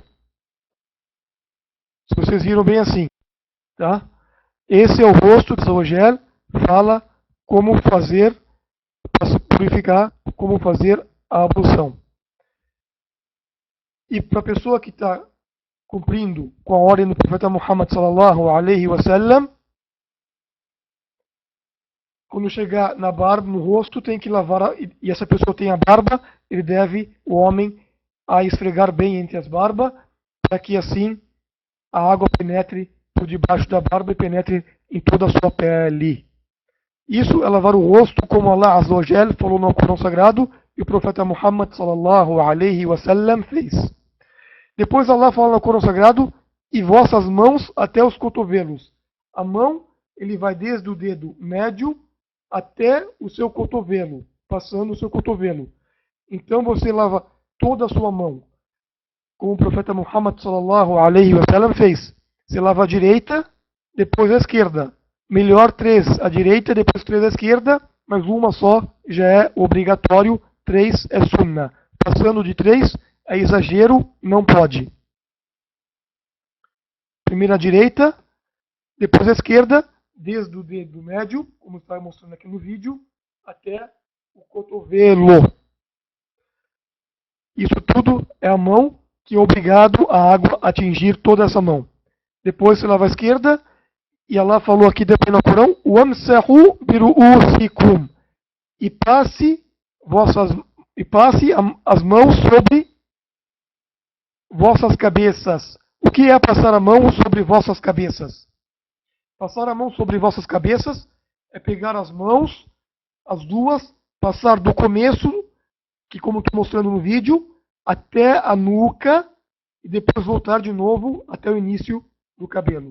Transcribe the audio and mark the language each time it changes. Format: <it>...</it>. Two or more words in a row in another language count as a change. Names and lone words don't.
<pt>Se vocês viram bem assim, tá? Esse é o rosto que Zawajel fala como fazer para se purificar, como fazer a ablução. E para a pessoa que está cumprindo com a ordem do profeta Muhammad</pt> <ar>صلى الله عليه وسلم,</ar> <pt>quando chegar na barba, no rosto, tem que lavar, e essa pessoa tem a barba, ele deve, o homem, a esfregar bem entre as barbas, para que assim a água penetre por debaixo da barba e penetre em toda a sua pele. Isso é lavar o rosto, como</pt> <ar>الله عز وجل</ar> <pt>falou no Corão Sagrado, e o profeta Muhammad</pt> <ar>صلى الله عليه وسلم</ar> <pt>fez. Depois Allah fala no Corão Sagrado, e vossas mãos até os cotovelos. A mão, ele vai desde o dedo médio até o seu cotovelo, passando o seu cotovelo. Então você lava toda a sua mão, como o profeta Muhammad</pt> <ar>صلى الله عليه وسلم</ar> <pt>fez. Você lava a direita, depois a esquerda. Melhor 3 à direita, depois 3 à esquerda, mas uma só já é obrigatório, 3 é sunna. Passando de 3 é exagero, não pode. Primeiro a direita, depois a esquerda, desde o dedo médio, como está mostrando aqui no vídeo, até o cotovelo. Isso tudo é a mão que é obrigado a água atingir toda essa mão. Depois você lava a esquerda, e Allah falou aqui depois no Corão,</pt> <ar>وَامْسَحُوا بِرُؤُوسِكُمْ,</ar> <pt>e passe as mãos sobre vossas cabeças. O que é passar a mão sobre vossas cabeças? Passar a mão sobre vossas cabeças é pegar as mãos, as duas, passar do começo, que como estou mostrando no vídeo, até a nuca, e depois voltar de novo até o início do cabelo.</pt>